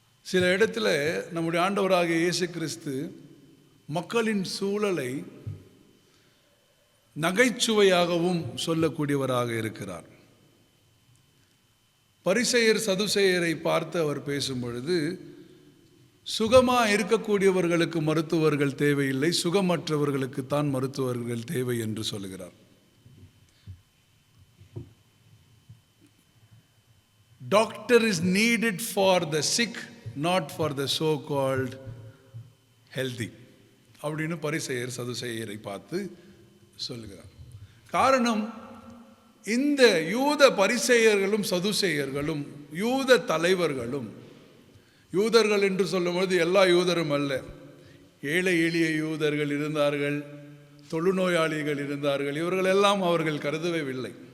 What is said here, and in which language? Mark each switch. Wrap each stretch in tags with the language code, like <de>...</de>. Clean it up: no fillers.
<ta>சில இடத்துல நம்முடைய ஆண்டவராகிய இயேசு கிறிஸ்து மக்களின் சூழலை நகைச்சுவையாகவும் சொல்லக்கூடியவராக இருக்கிறார். பரிசேயர் சதுசேயரை பார்த்து அவர் பேசும் பொழுது, சுகமாக இருக்கக்கூடியவர்களுக்கு மருத்துவர்கள் தேவையில்லை, சுகமற்றவர்களுக்கு தான் மருத்துவர்கள் தேவை என்று சொல்லுகிறார்.</ta> <en>Doctor is needed for the sick, not for the so-called healthy</en> <ta>அப்படின்னு பரிசேயர் சதுசேயரை பார்த்து சொல்லுகிறார். காரணம், இந்த யூத பரிசேயர்களும் சதுசேயர்களும் யூத தலைவர்களும், யூதர்கள் என்று சொல்லும்போது எல்லா யூதரும் அல்ல, ஏழை எளிய யூதர்கள் இருந்தார்கள், தொழுநோயாளிகள் இருந்தார்கள், இவர்கள் எல்லாம் அவர்கள் கருதவே இல்லை.</ta>